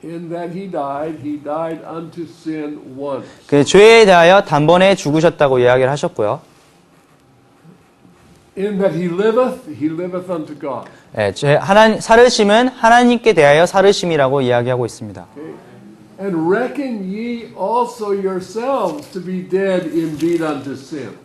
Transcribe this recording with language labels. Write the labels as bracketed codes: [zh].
[en] In that he died unto sin once. [ko] 그 죄에 대하여 단번에 죽으셨다고 이야기를 하셨고요. [en] In that he liveth unto God. [ko] 예, 살으심은 하나님께 대하여 살으심이라고 이야기하고 있습니다. [en] Okay? And reckon ye also yourselves to be dead indeed unto sin.